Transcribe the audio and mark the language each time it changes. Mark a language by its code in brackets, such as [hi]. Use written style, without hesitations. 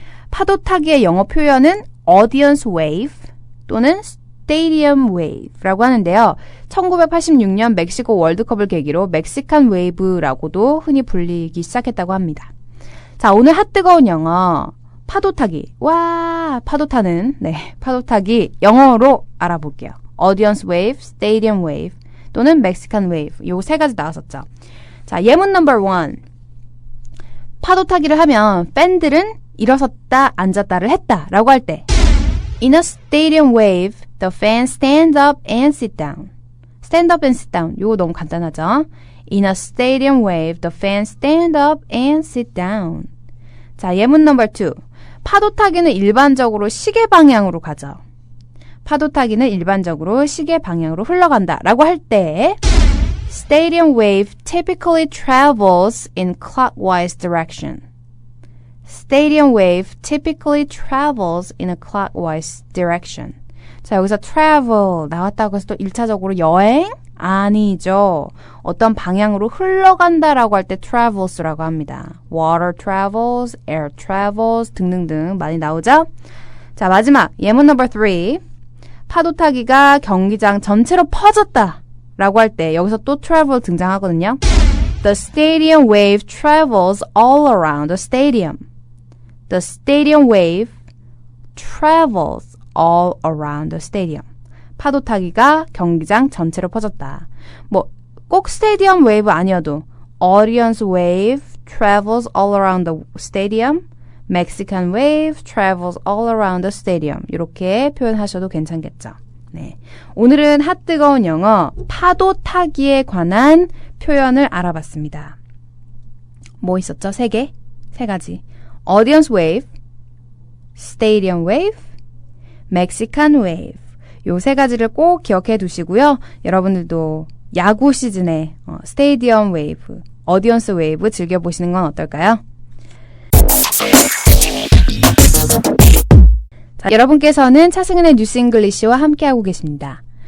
[ko] 파도타기의 영어 표현은 audience wave 또는 stadium wave라고 하는데요. 1986년 멕시코 월드컵을 계기로 멕시칸 웨이브라고도 흔히 불리기 시작했다고 합니다. 자, 오늘 핫뜨거운 영어 파도타기. 와, 파도타는 파도타기 영어로 알아볼게요. [en] audience wave, stadium wave [ko] 또는 멕시칸 웨이브. 요 세 가지 나왔었죠. 자, 예문 넘버 1. 파도타기를 하면 팬들은 일어섰다 앉았다를 했다라고 할 때 [en] In a stadium wave, the fans stand up and sit down. stand up and sit down. [ko] 요거 너무 간단하죠? [en] In a stadium wave, the fans stand up and sit down. [ko] 자, 예문 넘버 2. 파도타기는 일반적으로 시계 방향으로 가죠. 파도타기는 일반적으로 시계 방향으로 흘러간다 라고 할 때 [en] Stadium wave typically travels in clockwise direction. Stadium wave typically travels in a clockwise direction. [ko] 자, 여기서 travel 나왔다고 해서 또 1차적으로 여행? 아니죠. 어떤 방향으로 흘러간다라고 할 때 travels라고 합니다. [en] Water travels, air travels [ko] 등등등 많이 나오죠? 자, 마지막 예문 넘버 3. 파도 타기가 경기장 전체로 퍼졌다 라고 할 때 여기서 또 travel 등장하거든요. [en] The stadium wave travels all around the stadium. The stadium wave travels all around the stadium. [ko] 파도 타기가 경기장 전체로 퍼졌다. 뭐 꼭 스테디엄 웨이브 아니어도 [en] audience wave travels all around the stadium. Mexican wave travels all around the stadium. [ko] 이렇게 표현하셔도 괜찮겠죠. 네. 오늘은 핫뜨거운 영어 파도 타기에 관한 표현을 알아봤습니다. 뭐 있었죠? 3개? 3가지. [en] Audience wave, stadium wave, Mexican wave. [ko] 요 3가지를 꼭 기억해 두시고요. 여러분들도 야구 시즌에 스테디엄 웨이브, 어디언스 웨이브 즐겨보시는 건 어떨까요? 자, 여러분께서는 차승은의 뉴스 잉글리시와 함께하고 계십니다.